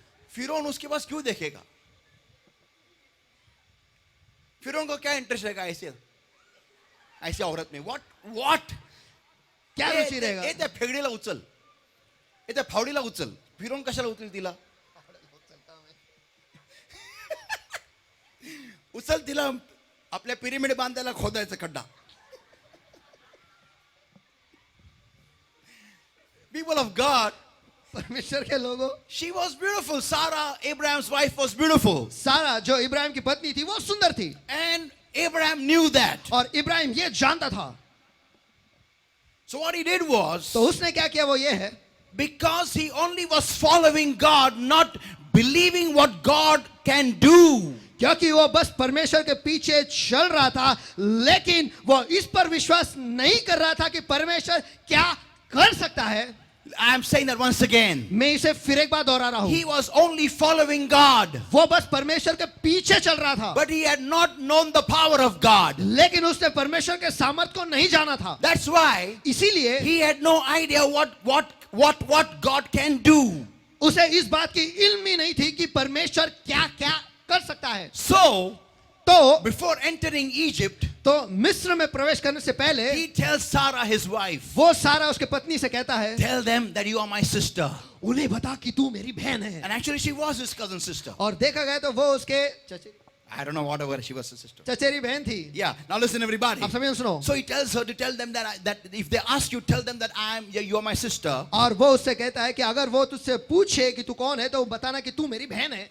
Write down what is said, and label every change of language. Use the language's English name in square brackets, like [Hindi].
[Hindi] फिरौन उसके पास क्यों देखेगा? फिरौन को क्या इंटरेस्ट रहेगा ऐसे औरत में? [English] what [Hindi] क्या रुचि रहेगा? [Marathi] ए त्या फेगडीला उचल, ए त्या फावडीला उचल. फिरौन कशाला उचल तिला? उचल तिला आपल्या पिरिमिड बांधायला खोदायचा खड्डा. [English] People of God, [Hindi] परमेश्वर के लोगों, [English] she was beautiful. Sarah, Abraham's wife, was beautiful. [Hindi] सारा जो इब्राहिम की पत्नी थी वो सुंदर थी. [English] And Abraham knew that. [Hindi] और इब्राहिम ये जानता था. [English] So what he did was, [Hindi] तो उसने क्या किया वो ये है, [English] because he only was following God, not believing what God can do. [Hindi] क्योंकि वो बस परमेश्वर के पीछे चल रहा था, लेकिन वो इस पर विश्वास नहीं कर रहा था कि परमेश्वर क्या कर सकता है। [English] I am saying that once again. [Hindi] मैं इसे फिर एक बार दोहरा रहा हूं, [English] He was only following God, [Hindi] वो बस परमेश्वर के पीछे चल रहा था, [English] but he had not known the power of God. [Hindi] लेकिन उसने परमेश्वर के सामर्थ को नहीं जाना था। [English] That's why [Hindi] इसीलिए [English] he had no idea what God can do. [Hindi] उसे इस बात की इल्म ही नहीं थी कि परमेश्वर क्या क्या कर सकता है। [English] So [Hindi] तो [English] before entering Egypt, [Hindi] तो मिस्र में प्रवेश करने से पहले [English] he tells Sarah, his wife, [Hindi] वो सारा उसके पत्नी से कहता है, [English] tell them that you are my sister. [Hindi] उन्हें बता कि तू मेरी बहन है। [English] And actually she was his cousin sister. [Hindi] और देखा गया तो वो उसके [English] I don't know, whatever, she was his sister. [Hindi] चचेरी बहन थी। [English] Yeah, now listen everybody. [Hindi] आप सभी सुनो। [English] So he tells her to tell them that if they ask you, tell them that you are my sister. [Hindi] और वो उससे कहता है कि अगर वो तुझसे पूछे कि तू कौन है तो बताना कि तू मेरी बहन है,